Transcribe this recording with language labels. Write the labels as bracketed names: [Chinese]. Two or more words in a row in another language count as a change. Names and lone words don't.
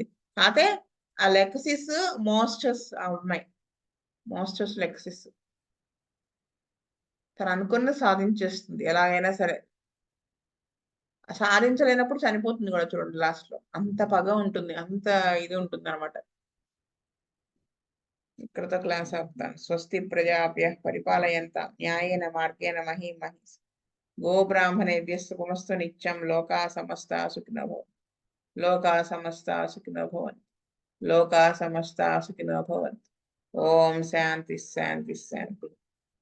[Telugu] అయితే ఆ లెక్సిస్ మోస్టర్స్ ఉన్నాయి, మోస్టర్స్ లెక్సిస్. తను అనుకున్న సాధించేస్తుంది ఎలాగైనా సరే. సాధించలేనప్పుడు చనిపోతుంది కూడా చూడండి లాస్ట్ లో, అంత పగ ఉంటుంది, అంత ఇది ఉంటుంది అనమాట. ఇక్కడతో క్లాస్ ఆపుతాను. [Sanskrit] స్వస్తి ప్రజాభ్యః పరిపాలయంతాం న్యాయేన మార్గేణ మహీం మహీస్. గో బ్రాహ్మణేభ్యః శుభమస్తు నిత్యం. లోకా సమస్తా సుఖినో భవంతు. లోకా సమస్తా సుఖినో భవంతు. లోకా సమస్తా సుఖినో భవంతు. ఓం శాంతి శాంతి శాంతి.